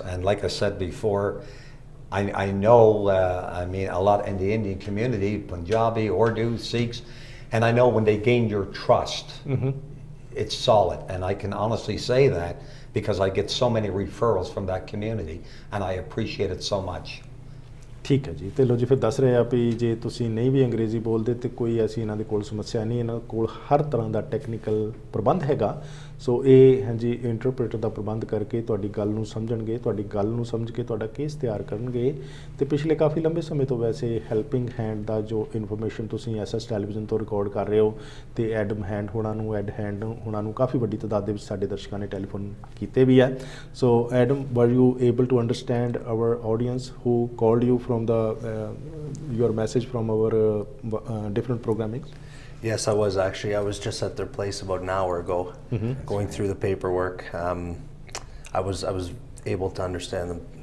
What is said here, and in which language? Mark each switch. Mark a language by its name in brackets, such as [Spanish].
[English] And like I said before, I know, a lot in the Indian community, Punjabi, Urdu, Sikhs, and I know when they gain your trust, it's solid. And I can honestly say that because I get so many referrals from that community, and I appreciate it so much. [Punjabi] ਠੀਕ ਹੈ ਜੀ। ਤੇ ਲੋ ਜੀ ਫਿਰ ਦੱਸ ਰਹੇ ਆ ਵੀ ਜੇ ਤੁਸੀਂ ਨਹੀਂ ਵੀ ਅੰਗਰੇਜ਼ੀ ਬੋਲਦੇ ਤੇ ਕੋਈ ਐਸੀ ਇਹਨਾਂ ਦੇ ਕੋਲ ਸਮੱਸਿਆ ਨਹੀਂ, ਇਹਨਾਂ ਕੋਲ ਹਰ ਤਰ੍ਹਾਂ ਦਾ ਟੈਕਨੀਕਲ ਪ੍ਰਬੰਧ ਹੈਗਾ। ਸੋ ਇਹ ਹਾਂਜੀ ਇੰਟਰਪ੍ਰੇਟਰ ਦਾ ਪ੍ਰਬੰਧ ਕਰਕੇ ਤੁਹਾਡੀ ਗੱਲ ਨੂੰ ਸਮਝਣਗੇ, ਤੁਹਾਡੀ ਗੱਲ ਨੂੰ ਸਮਝ ਕੇ ਤੁਹਾਡਾ ਕੇਸ ਤਿਆਰ ਕਰਨਗੇ। ਤੇ ਪਿਛਲੇ ਕਾਫੀ ਲੰਬੇ ਸਮੇਂ ਤੋਂ ਵੈਸੇ ਹੈਲਪਿੰਗ ਹੈਂਡ ਦਾ ਜੋ ਇਨਫੋਰਮੇਸ਼ਨ ਤੁਸੀਂ ਐਸਐਸ ਟੈਲੀਵਿਜ਼ਨ ਤੋਂ ਰਿਕਾਰਡ ਕਰ ਰਹੇ ਹੋ, ਤੇ ਐਡ ਹੈਂਡ ਹੋਣਾ ਨੂੰ ਕਾਫੀ ਵੱਡੀ ਤਾਦਾਦ ਦੇ ਵਿੱਚ ਸਾਡੇ ਦਰਸ਼ਕਾਂ ਨੇ ਟੈਲੀਫੋਨ ਕੀਤੇ ਵੀ ਹੈ। [English] So Adam, were you able to understand our audience who called you from your message from our different programmings? Yes, I was actually. I was just at their place about an hour ago, going through the paperwork. I was able to understand them